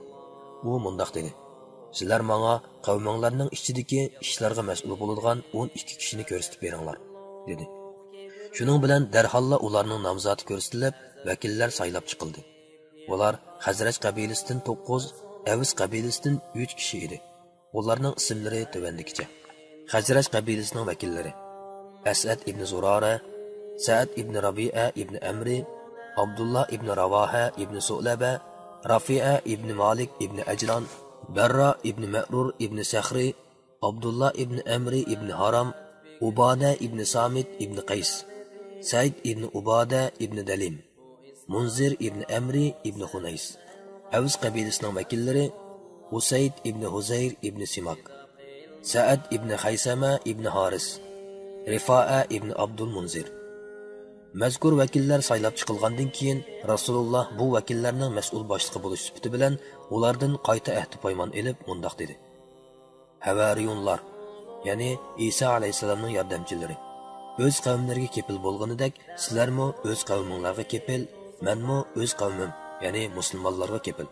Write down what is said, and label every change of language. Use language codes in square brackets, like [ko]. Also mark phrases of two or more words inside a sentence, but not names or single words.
[uz] U mundaq dedi: "Sizlar menga qavminglarning ichidagi ishlarga mas'ul bo'ladigan 12 kishini ko'rsatib beringlar", dedi. Shuning bilan darhol ularning nomzodi ko'rsatilib, vakillar saylab chiqildi. Ular Hazraj qabilasidan 9, Avs qabilasidan 3 kishi edi. Ularning ismlari tovandikicha. Hazraj qabilasining vakillari: As'ad ibn Zurara, Sa'd ibn Rabi'a ibn Amri, Abdullah ibn Ravaha ibn Su'laba, Rafi'a ibn Malik ibn Ajlan, Barra ibn Ma'rur ibn Sakhri, Abdullah ibn Amri ibn Haram, Ubada ibn Samit ibn Qays, Said ibn Ubada ibn Dalim, Munzir ibn Amri ibn Hunays. Avs qabilasining vakillari: Usayd ibn Huzayr ibn Simak, Sa'd ibn Haysama ibn Haris, Rifa'a ibn Abdul Munzir. Mazkur vakillar saylab chiqilgandan keyin Rasululloh bu vakillarning mas'ul boshlig'i bo'lish sifati bilan ulardan qayta ahd poymon elib mundaq dedi: "Havariyunlar, ya'ni Isa alayhisalomning yordamchilari, o'z qavmlariga kepil bo'lganidek, sizlarmi o'z qavminglarga kepil, menmi o'z qavmim, ya'ni musulmonlarga kepil."